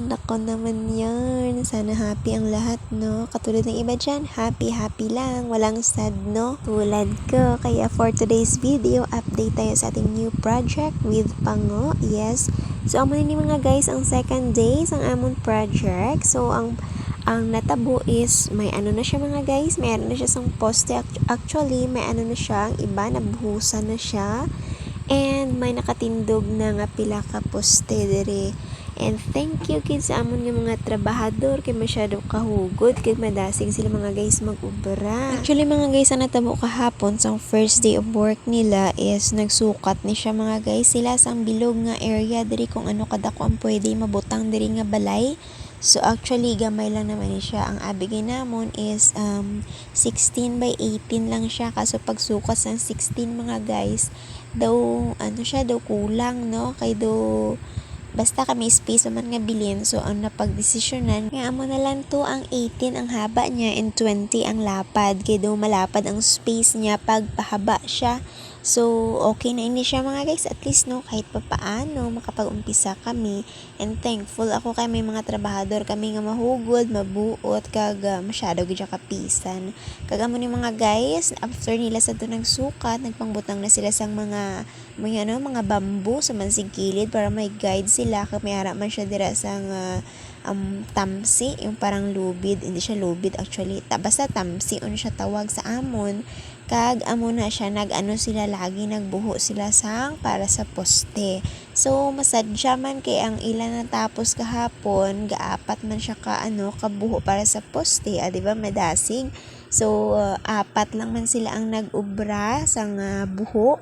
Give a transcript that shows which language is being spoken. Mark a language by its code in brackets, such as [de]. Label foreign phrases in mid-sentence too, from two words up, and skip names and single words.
[tl] Nako naman yan. Sana happy ang lahat, no? Katulad ng iba dyan, happy lang. Walang sad, no? Tulad ko. Kaya [en] for today's video, [tl] update tayo sa ating [en] new project with Pango. [tl] Yes. So, [hil] amo ni mga guys, ang second day ang amon project. So, ang natabo is, may ano na siya mga guys, may ano na siya sang poste. Actually, may ano na siya, ang iba, nabuhusan na siya. And may nakatindog na nga pila ka poste dere. And thank you kids sa amon nga mga trabahador kay masyado kahugod kay madasig sila mga guys mag-ubra. Actually mga guys, ang natabo kahapon sa [en] first day of work [hil] nila is nagsukat ni siya mga guys sila sang bilog nga area diri kung ano kadako ang pwede mabutang diri nga balay. So actually gamay lang naman ni siya. Ang abigay namon is 16 by 18 lang siya, kaso pagsukat ng 16 mga guys daw ano siya daw kulang, no? Kay daw basta kami space naman nga bilin, so ang napagdesisyonan kaya amo na lang to ang 18 ang haba niya and 20 ang lapad, kay daw malapad ang space niya pag pahaba siya. So, okay na ini siya mga guys. At least, no, kahit pa paano, makapag-umpisa kami. And thankful ako kay may mga trabahador kami nga mahugod, mabuot, kag masyado gid kapisan. Kagamo ni mga guys, after nila sa tunang sukat, nagpangbutang na sila sang mga bamboo sa mansig kilid para may guide sila. Kag may ara man siya dira sang tamsi, [tl] yung parang lubid, hindi siya lubid [hil] actually, basta tamsi on siya tawag sa amon. Kag amo na siya sila lagi nagbuho sila sang para sa poste. So masadya man kay ang ilan natapos kahapon, gaapat man siya kabuho para sa poste, di ba madasig. So apat lang man sila ang nag-ubra sang buho.